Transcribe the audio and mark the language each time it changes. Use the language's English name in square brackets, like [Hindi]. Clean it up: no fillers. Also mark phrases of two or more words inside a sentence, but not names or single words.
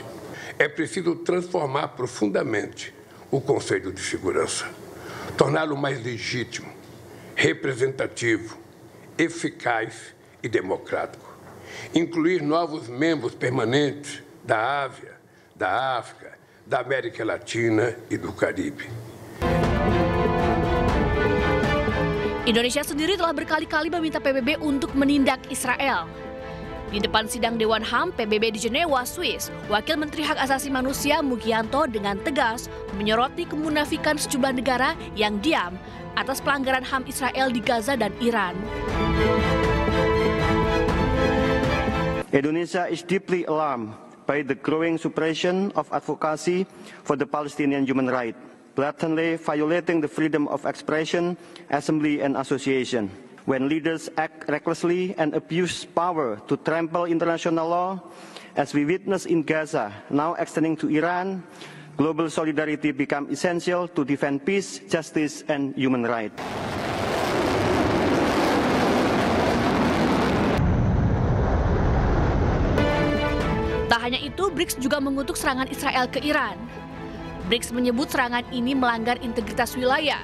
[Portuguese] É preciso transformar profundamente o Conselho de Segurança, torná-lo mais legítimo, representativo, eficaz e democrático. Incluir novos membros permanentes da Ásia, da África, da América Latina e do Caribe. [Indonesian] Indonesia sendiri telah berkali-kali meminta PBB untuk menindak Israel. Di depan sidang Dewan HAM PBB di Jenewa, Swiss, Wakil Menteri Hak Asasi Manusia Mugianto dengan tegas menyoroti kemunafikan sejumlah negara yang diam atas pelanggaran HAM Israel di Gaza dan Iran. [English] Indonesia is deeply alarmed by the growing suppression of advocacy for the Palestinian human rights, blatantly violating the freedom of expression, assembly, and association. When leaders act recklessly and abuse power to trample international law, as we witness in Gaza, now extending to Iran, global solidarity becomes essential to defend peace, justice, and human rights. [Indonesian] Tak hanya itu, BRICS juga mengutuk serangan Israel ke Iran. BRICS menyebut serangan ini melanggar integritas wilayah.